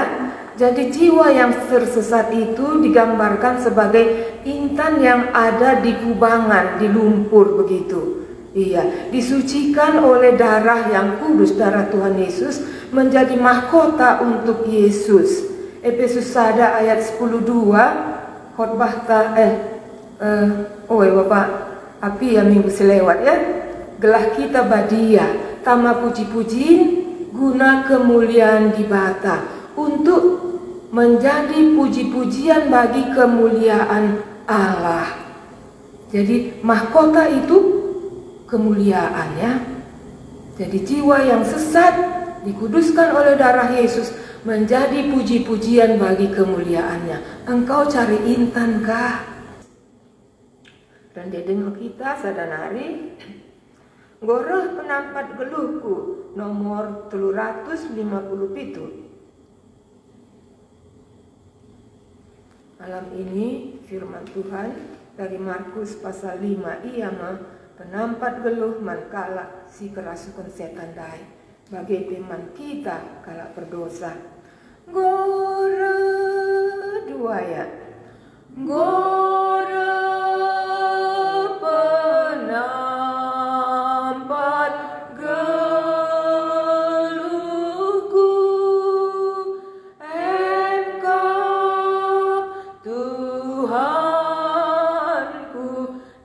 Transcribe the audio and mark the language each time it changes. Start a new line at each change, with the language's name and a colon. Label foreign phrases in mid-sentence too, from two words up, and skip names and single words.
Indonesian: Jadi jiwa yang tersesat itu digambarkan sebagai intan yang ada di kubangan, di lumpur begitu. Iya, disucikan oleh darah yang kudus, darah Tuhan Yesus, menjadi mahkota untuk Yesus. Efesus 1 ayat 10:2, khotbah Bapak api yang minggu selewat ya.
Batak Karo: Gelah kita badia, tama puji-pujiin guna kemuliaan di bata,
Indonesian: untuk menjadi puji-pujian bagi kemuliaan Allah. Jadi mahkota itu kemuliaannya. Jadi jiwa yang sesat dikuduskan oleh darah Yesus menjadi puji-pujian bagi kemuliaannya. Engkau cari intan kah?
Batak Karo: Dan dedeng kita sadanari goreh penampat geluhku nomor 357.
Indonesian: Malam ini firman Tuhan dari Markus pasal 5,
Batak Karo: ia mah penampat geluh mankala si kerasukan setan dai bagi teman kita kala berdosa. Gora dua ya. Gora penampat geluhku,
Indonesian: Engkau Tuhanku